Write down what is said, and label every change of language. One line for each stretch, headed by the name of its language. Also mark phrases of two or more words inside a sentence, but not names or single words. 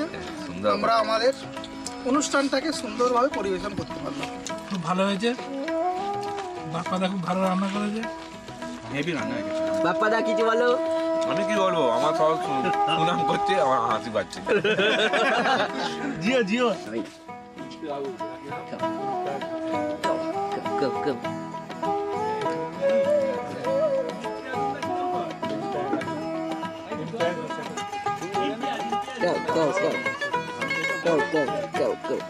Bangla: আমরা আমাদের অনুষ্ঠানটাকে সুন্দরভাবে পরিবেশন করতে পারলাম। খুব ভালো হয়েছে, বাপ্পাদা খুব ভালো রান্না করেছে। হেভি রান্না হয়ে গেছে। বাপ্পাদা কিছু বলো। আমি কি বলবো, আমার সব সুনাম করছে, আমার হাসি পাচ্ছে। জিও জিও
English: Go, go. Go, go, go. Go, go, go, go.